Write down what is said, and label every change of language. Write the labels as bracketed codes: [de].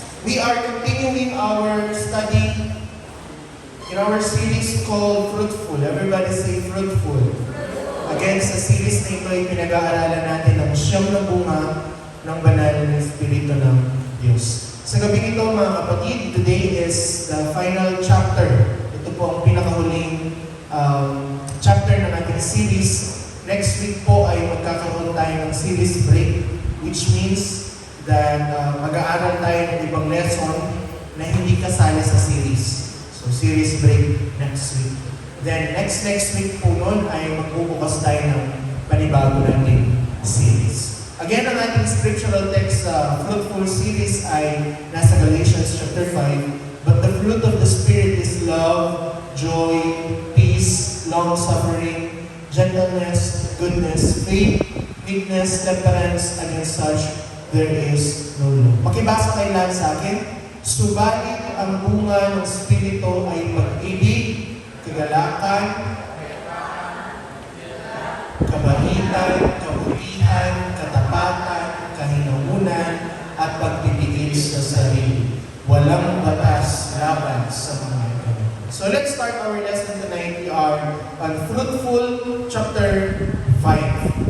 [en] We are continuing our study in our series called Fruitful. Everybody say Fruitful. [tl] Again, sa series na ito ay pinag-aaralan natin ang siyam na bunga ng banal na Espiritu ng Diyos. Sa gabi ito mga kapatid, [en] today is the final chapter. [tl] Ito po ang pinakahuling chapter ng ating series. Next week po ay magkakaroon tayo ng series break, [en] which means that [tl] mag-aaral tayo ng ibang lesson na hindi kasali sa series. [en] So, series break next week. [tl] Then, next week po nun ay magbubukas tayo ng panibago nating series. Again, ang ating scriptural text sa Fruitful series ay nasa Galatians chapter 5. [en] But the fruit of the Spirit is love, joy, peace, long-suffering, gentleness, goodness, faith, meekness, temperance. Against such, there is no law. [tl] Makibasa kayo lahat sa akin. Subalit ang bunga ng Espiritu ay pag-ibig, kagalakan, kabaitan, kabutihan, katapatan, kahinaunan, at pagpipigil sa sarili. Walang batas laban sa mga ganun. [en] So let's start our lesson tonight. We are on Fruitful chapter 5.